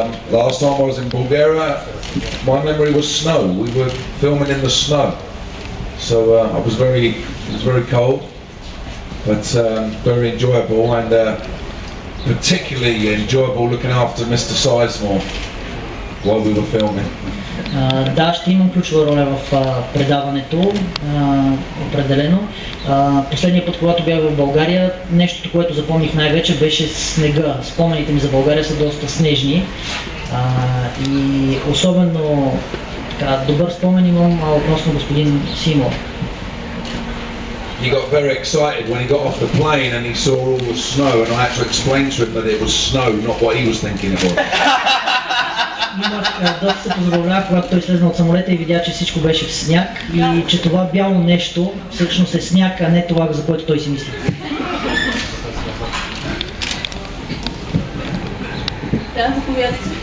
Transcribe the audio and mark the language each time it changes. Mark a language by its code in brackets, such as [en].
[en] Last time I was in Bulgaria, my memory was snow. We were filming in the snow, so it was very cold, but very enjoyable and particularly enjoyable looking after Mr. Sizemore while we were filming. [bg] Да, ще имам ключова роля в предаването, определено. Последния път, когато бях в България, нещото, което запомних най-вече, беше снега. Спомените ми за България са доста снежни и особено така, добър спомен имам относно господин Симор. [en] He got very excited when he got off the plane and he saw all the snow, and I had to explain to him that it was snow, not what he was thinking it was. [bg] Доста се позабавлявах, когато той слезна от самолета и видя, че всичко беше в сняг и че това бяло нещо всъщност е сняг, а не това, за което той си мисли. Да, заповядайте.